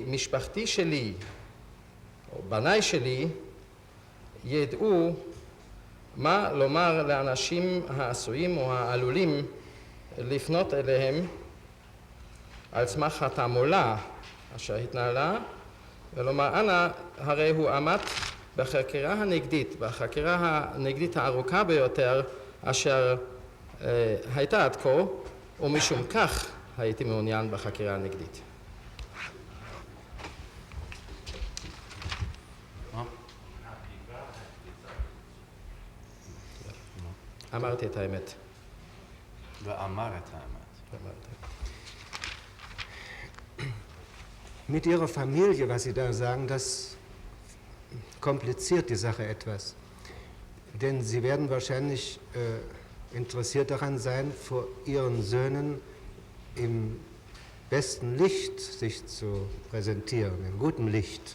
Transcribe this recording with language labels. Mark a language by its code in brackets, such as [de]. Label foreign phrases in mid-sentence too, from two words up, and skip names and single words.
[he] משפחתי שלי או בניי שלי ידעו מה לומר לאנשים העשויים או העלולים לפנות אליהם על סמך התעמולה אשר התנהלה ולומר אנא הרי הוא עמד בחקירה הנגדית הארוכה ביותר אשר הייתה עד כה, ומשום כך הייתי מעוניין בחקירה הנגדית. אמרתי את האמת. ואמר את האמת. [de] Mit Ihrer Familie, was Sie da sagen, das kompliziert die Sache etwas. Denn Sie werden wahrscheinlich interessiert daran sein, vor Ihren Söhnen im besten Licht sich zu präsentieren, in gutem Licht.